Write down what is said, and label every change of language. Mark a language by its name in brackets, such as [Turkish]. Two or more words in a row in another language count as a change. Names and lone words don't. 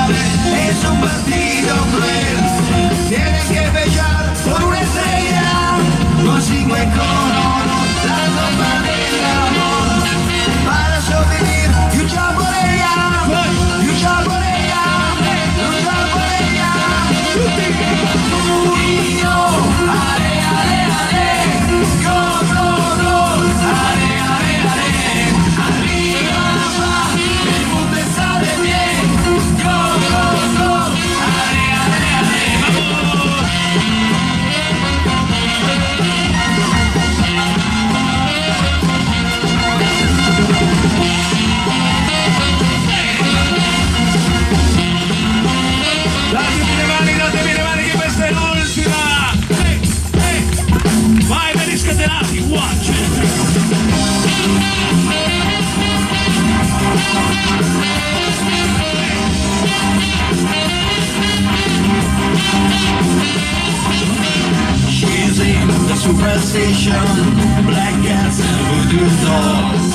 [Spanish] Es un partido cruel, tienes que pelear por una estrella, con 5 oro, la copa del amor, para sobrevivir, luchar por ella, luchar por ella, luchar por ella. Y yo, ale, ale, ale, [English] go, go, go, [Spanish] ale, ale, ale, arriba va, el mundo está de pie, [English] go, go, go, ale, ale, ale, [Spanish] vamos. [Italian] Datemi le mani che questa è l'ultima! Vai, ben scatenati, [English] watch! She's in the superstition, black cats and voodoo dolls.